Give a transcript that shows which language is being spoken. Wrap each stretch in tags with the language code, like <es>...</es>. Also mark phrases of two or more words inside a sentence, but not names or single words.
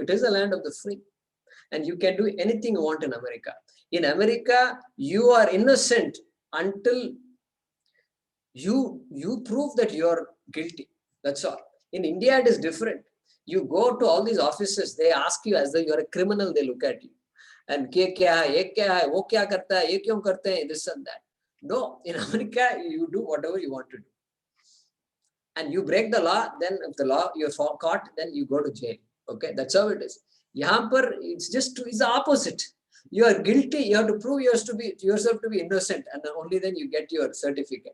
<en>It is the land of the free. And you can do anything you want in America. In America, you are innocent until you prove that you're guilty. That's all. In India, it is different. You go to all these offices, they ask you as though you're a criminal, they look at you.</en> <hi>And क्या है, ये क्या है, वो क्या करता है, ये क्यों करते है,</hi> <en>this and that. No, in America, you do whatever you want to do. And you break the law, then if the law, you're caught, then you go to jail. Okay, that's how it is.</en> <hi>यहाँ पर,</hi> <en>it's the opposite. You are guilty, you have to prove yourself to be innocent, and only then you get your certificate.</en>